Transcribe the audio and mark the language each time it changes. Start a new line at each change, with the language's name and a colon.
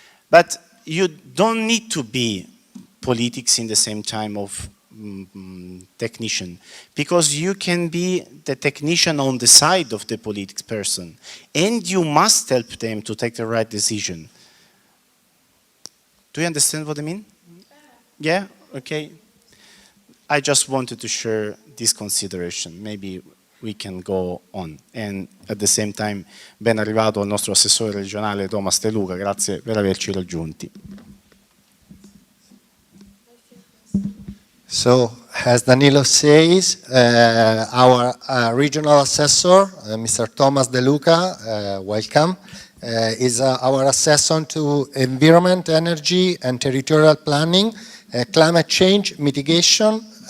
English: But you don't need to be politics in the same time of technician, because you can be the technician on the side of the politics person, and you must help them to take the right decision. Do you understand what I mean? Yeah? Okay. I just wanted to share this consideration. Maybe we can go on. And at the same time,
Italian: ben arrivato al nostro assessore regionale Thomas De Luca, grazie per averci raggiunti.
English: So, as Danilo says, our regional assessor, Mr. Thomas De Luca, welcome, is our assessor to environment, energy, and territorial planning, climate change mitigation.